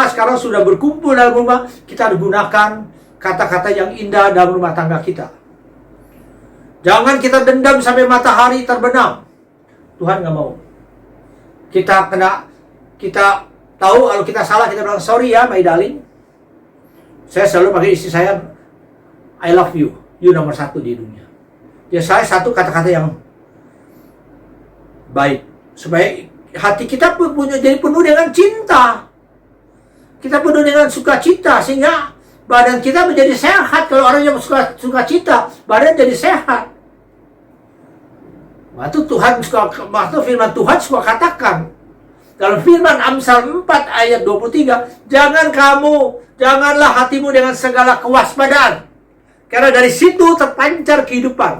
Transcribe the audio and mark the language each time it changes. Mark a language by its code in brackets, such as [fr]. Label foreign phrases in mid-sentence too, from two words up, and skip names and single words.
[id] Sekarang sudah berkumpul dalam rumah, kita harus gunakan kata-kata yang indah dalam rumah tangga kita. Jangan kita dendam sampai matahari terbenam. Tuhan nggak mau. Kita tahu kalau kita salah, kita bilang sorry ya [en] my darling. [id] Saya selalu pakai istri saya, [en] I love you. [id] You nomor 1 di dunia. Ya, saya satu kata-kata yang baik, supaya hati kita jadi penuh dengan cinta. Kita penuh dengan sukacita, sehingga badan kita menjadi sehat. Kalau orang yang sukacita, badan jadi sehat. Waktu firman Tuhan suka katakan dalam firman Amsal 4 ayat 23, janganlah hatimu dengan segala kewaspadaan, karena dari situ terpancar kehidupan.